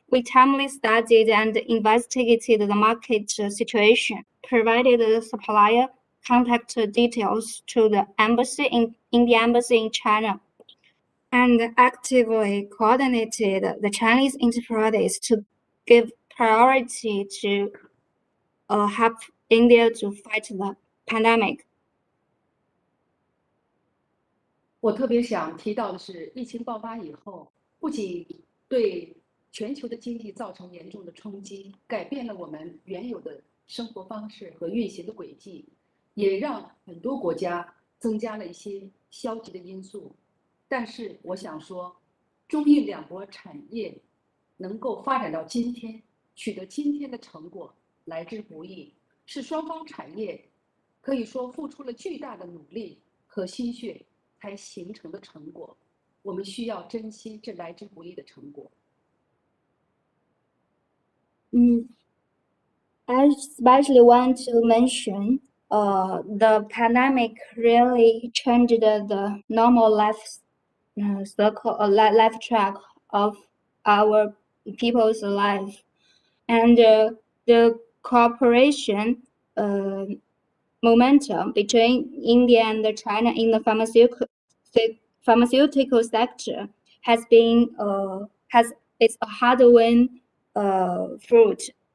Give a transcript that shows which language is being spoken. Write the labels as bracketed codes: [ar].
[en] We timely studied and investigated the market situation, provided the supplier contact details to the Indian Embassy in China, and actively coordinated the Chinese enterprises to give priority to help India to fight the pandemic. [zh] 我特别想提到的是，疫情爆发以后，不仅对全球的经济造成严重的冲击，改变了我们原有的生活方式和运行的轨迹，也让很多国家增加了一些消极的因素。但是我想说，中印两国产业能够发展到今天，取得今天的成果，来之不易，是双方产业可以说付出了巨大的努力和心血才形成的成果。我们需要珍惜这来之不易的成果。 [en] I especially want to mention the pandemic really changed the normal life circle, life track of our people's life, and the cooperation momentum between India and China in the pharmaceutical sector has been has it's a hard-won fruit.